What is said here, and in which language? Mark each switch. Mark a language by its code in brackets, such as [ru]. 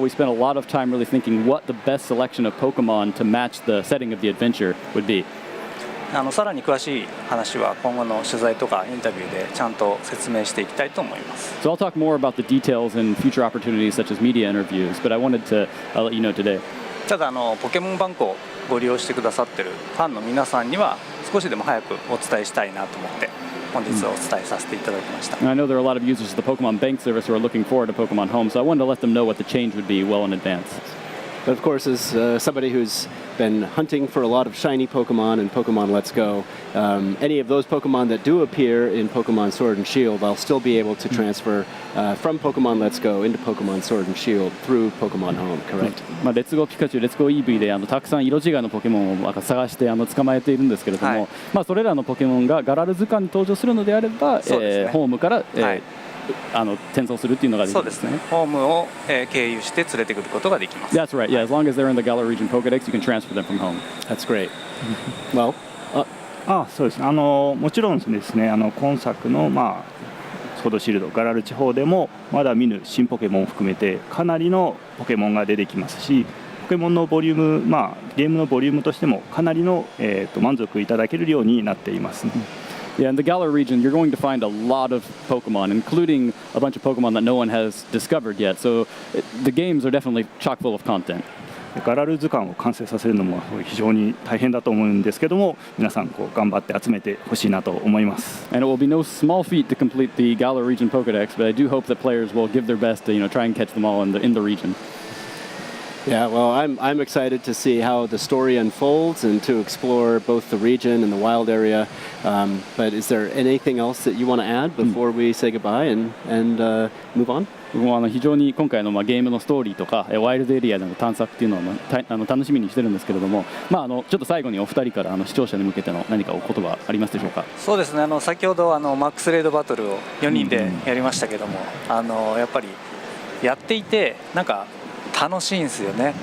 [en] We spent a lot of time really thinking what the best selection of Pokemon to match the setting of the adventure would be. [ja] さらに詳しい話は今後の取材とかインタビューでちゃんと説明していきたいと思います。 [en] So I'll talk more about the details in future opportunities such as media interviews, but I wanted to let you know today. [ja] ただポケモンバンクをご利用してくださってるファンの皆さんには少しでも早くお伝えしたいなと思って本日お伝えさせていただきました。 [en] And I know there are a lot of users of the Pokemon Bank service who are looking forward to Pokemon Home, so I wanted to let them know what the change would be well in advance. But of course, as somebody who's been hunting for a lot of shiny Pokemon in Pokemon Let's Go, any of those Pokemon that do appear in Pokemon Sword and Shield, I'll still be able to transfer from Pokemon Let's Go into Pokemon Sword and Shield through Pokemon Home, correct? [ja] レッツゴーピカチュウ、レッツゴー EV でたくさん色違いのポケモンを探して捕まえているんですけれども、それらのポケモンがガラル図鑑に登場するのであれば、ホームから、転送するっていうのができるんですね。そうですね。ホームを、経由して連れてくることができます。 [en] That's right. Yeah, as long as they're in the Galar region Pokedex, you can transfer them from home. That's great. Well, [ja] そうですね。もちろんですね、今作のソードシールドガラル地方でもまだ見ぬ新ポケモンを含めてかなりのポケモンが出てきますし、ポケモンのボリューム、ゲームのボリュームとしてもかなりの、満足いただけるようになっていますね。 [en] Yeah, in the Galar region, you're going to find a lot of Pokemon, including a bunch of Pokemon that no one has discovered yet. So the games are definitely chock full of content. [ja] ガラル図鑑を完成させるのも非常に大変だと思うんですけども、皆さん頑張って集めてほしいなと思います。 [en] And it will be no small feat to complete the Galar region Pokedex, but I do hope that players will give their best to try and catch them all in the region. Yeah, well, I'm excited to see how the story unfolds and to explore both the region and the wild area. But is there anything else that you want to add before we say goodbye and move on? [ja] 僕も非常に今回のゲームのストーリーとかワイルドエリアでの探索っていうのを楽しみにしてるんですけれども、ちょっと最後にお二人から視聴者に向けての何かお言葉ありますでしょうか。そうですね、先ほどマックスレードバトルを4人でやりましたけども、やっぱりやっていてなんか楽しいんですよね。